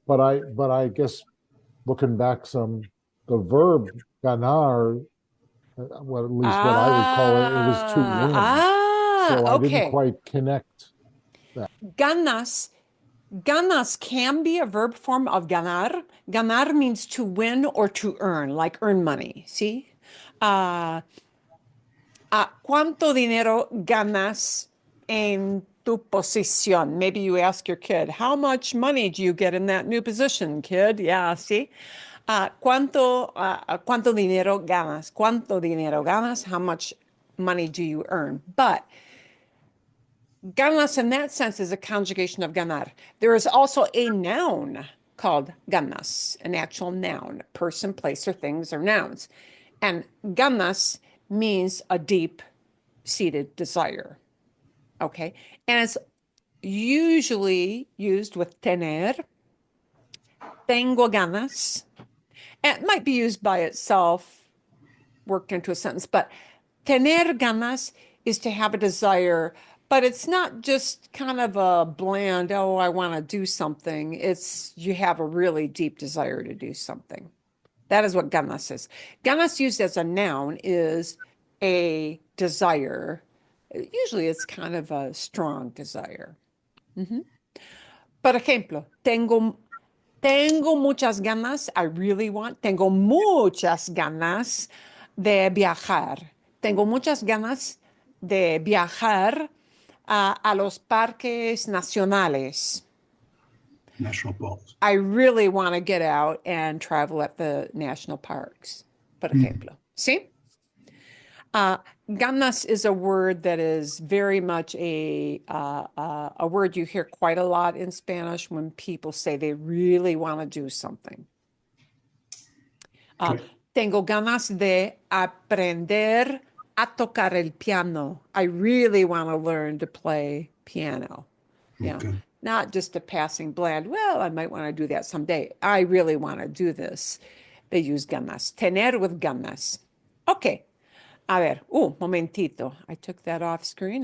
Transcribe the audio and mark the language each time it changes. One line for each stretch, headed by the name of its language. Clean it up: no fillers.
English: But I guess looking back some, the verb ganar, well, at least what I recall, it was to win. So I Okay. didn't quite connect. Ganas can be a verb form of ganar. Ganar means to win or to earn, like earn money. See?
Spanish: ¿Cuánto dinero ganas en tu posición?
English: Maybe you ask your kid, how much money do you get in that new position, kid? Yeah, see?
Spanish: ¿Cuánto dinero ganas? ¿Cuánto dinero ganas?
English: How much money do you earn? But ganas in that sense is a conjugation of ganar. There is also a noun called ganas, an actual noun, person, place, or things, or nouns. And ganas means a deep-seated desire. Okay? And it's usually used with tener, tengo ganas. And it might be used by itself, worked into a sentence, but tener ganas is to have a desire, but it's not just kind of a bland, oh, I want to do something. It's you have a really deep desire to do something. That is what ganas is. Ganas used as a noun is a desire. Usually it's kind of a strong desire.
Spanish: Por ejemplo, tengo muchas ganas,
English: I really want,
Spanish: tengo muchas ganas de viajar. Tengo muchas ganas de viajar a los parques nacionales.
English: National parks. I really want to get out and travel at the national parks,
Spanish: por ejemplo. ¿Sí?
English: Ganas is a word that is very much a word you hear quite a lot in Spanish when people say they really want to do something.
Spanish: Tengo ganas de aprender a tocar el piano.
English: I really want to learn to play piano. Yeah. Okay. Not just a passing bland, well, I might want to do that someday. I really want to do this. They use ganas. Tener with ganas. Okay.
Spanish: A ver, momentito.
English: I took that off screen.